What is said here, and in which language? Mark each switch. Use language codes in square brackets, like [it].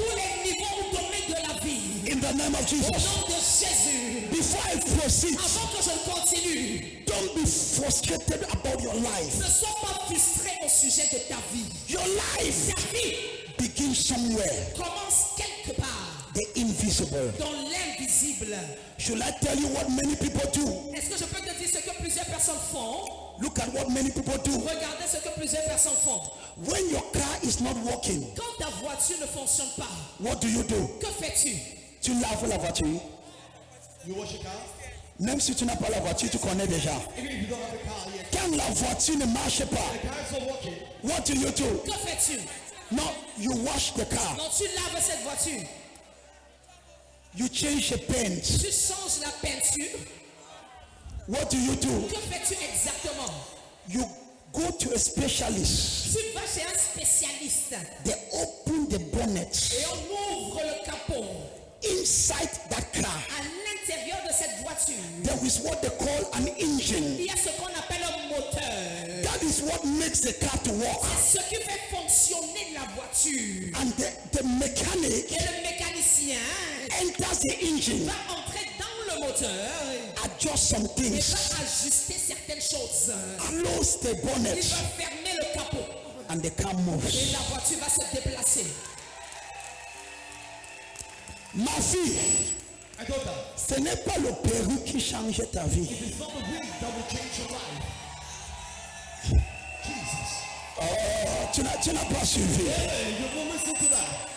[fr] tous les niveaux ou domaines de la vie. [en] In the name of [fr] Au [en] Jesus. [fr] nom de Jésus. [en] Before I proceed, [fr] Avant que je continue, [en] don't be frustrated about your life. [fr] ne sois pas frustré au sujet de ta vie. [en] Your life [fr] Ta vie [en] begins somewhere, [fr] commence quelque part [en] the invisible. [fr] dans l'invisible. [en] Should I tell you what many people do? [fr] Est-ce que je peux te dire ce que plusieurs personnes font? [en] Look at what many people do. [fr] Regardez ce que plusieurs personnes font. [en] When your car is not working, [fr] Quand ta voiture ne fonctionne pas, [en] what do you do? [fr] que fais-tu? Tu laves la voiture. [en] You wash your car. [fr] Même si tu n'as pas la voiture, tu connais déjà. [en] Even if you don't have a car yet, [fr] Quand la voiture ne marche pas, [en] the car is not working. what do you do? [fr] Que fais-tu? [en] No, you wash the car. [fr] Non, tu laves cette voiture. [en] You change the paint. [fr] Tu changes la peinture. [en] What do you do? [fr] Que fais-tu exactement? [en] You go to a specialist. [fr] Tu vas chez un spécialiste [en] They open the bonnet. [fr] et on ouvre le capot. [en] Inside that car, [fr] À l'intérieur de cette voiture, [en] there is what they call an engine. [fr] il y a ce qu'on appelle un moteur. [en] That is what makes the car to work. [fr] C'est ce qui fait fonctionner la voiture. [en] And the mechanic [fr] Et le mécanicien [en] enters the engine, [fr] va entrer dans le moteur [en] adjust some [fr] et [en] things, [fr] va ajuster certaines choses. [en] close the [fr] Il [en] bonnet, [fr] va fermer le capot [en] and the car [fr] et [en] moves. [fr] la voiture va se déplacer. Ma fille, [en] My daughter, [fr] ce n'est pas le perruque qui change ta vie. [en] it's not the wig that will change your life. Jesus. [fr] Oh, tu n'as pas suivi. [en] Hey, you won't listen to that.